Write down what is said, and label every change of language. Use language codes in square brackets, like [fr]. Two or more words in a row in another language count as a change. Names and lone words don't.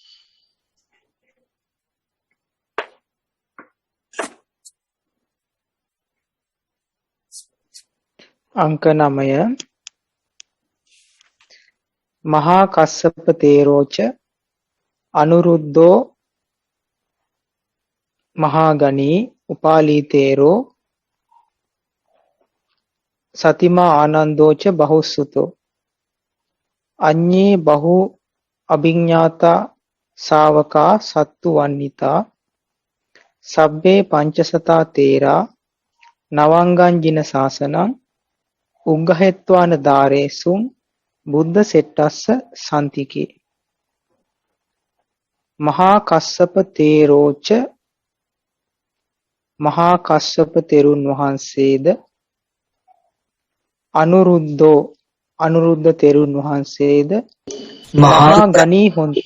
[pi] අංක 9 මහා කස්සප තේරෝච අනුරුද්ධෝ මහා ගණී උපාලී තේරෝ සතිමා ආනන්දෝච බහුසුතෝ අඤ්ඤේ බහු අභිඥාතා ශාවකා සත්තු වන්නිතා සබ්බේ පංචසතා තේරා නවංගංජින ශාසනං උග්ගහෙත්වාන ධාරේසුං බුද්ධ සෙට්ටස්ස සන්තිකේ. මහා කස්සප තේරෝච [si] මහා කස්සප තෙරුන් වහන්සේද අනුරුද්ධ තෙරුන් වහන්සේද මහා ගණී හොඳි